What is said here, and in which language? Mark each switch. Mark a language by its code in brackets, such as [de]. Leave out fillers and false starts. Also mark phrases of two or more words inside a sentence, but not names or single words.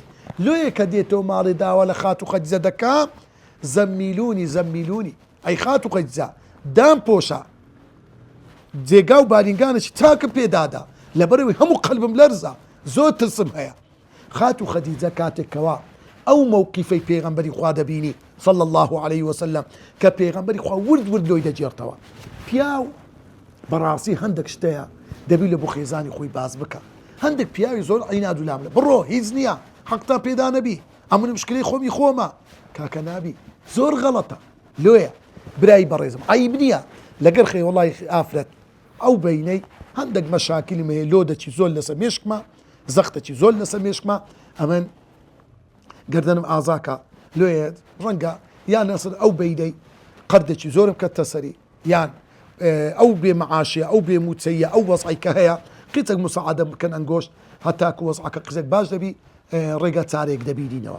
[ckb] لۆیە کە دێتەوە ماڵی داوا لە خاتو خەدیجە دەکا [ar] زەمیلونی زەمیلونی، [ckb] ئەی خاتو خەدیجە دام پۆشە، جێگا و بارینگانێکی تاکە پێدادا، لەبەرەوەی هەموو قەلبم لەرزە، زۆر ترسم هەیە. خاتو خەدیجە کاتێکەوە ئەو مووقیفەی پێغەمبەری خوا دەبینی [ar] صلى الله عليه وسلم [ckb] کە پێغەمبەری خوا ورد ورد لۆی دەجێڕتەوە، پیاو بەڕاستی هەندێک شتەیە دەبی لە بۆ خێزانی خۆی باز بکە. هەندێک پیاوی زۆر عیناد و لاملە، بڕۆ هیچ نییە، حەقتا پێدا نەبی، ئەمن مشکلەی خۆمی خۆمە، کاکە نابی، زۆر غەڵەتە. لۆیە برای بەڕێزم عیب نییە لەگەر خێ وەڵای ئافرەت ئەو بینەی هەندێک مەشاکلی مەیە، لۆ دەچی زۆر لەسەر مێشکمە، زەختەکی زۆر لەسەر مێشکمە، ئەمن گردنم ئازاکە، لۆیە ڕەنگە یان نەسر ئەو بینەی قەردێکی زۆرم کەتە سەری، یان ئەو بێ مەعاشیە، ئەو بێ موچەیە، ئەو وەزعی کە هەیە قیتێک مساعدە بکەن ئەنگۆشت هەتاکو وەزعەکە قسێک باش دەبی، ڕێگە چارێک دەبینینەوە.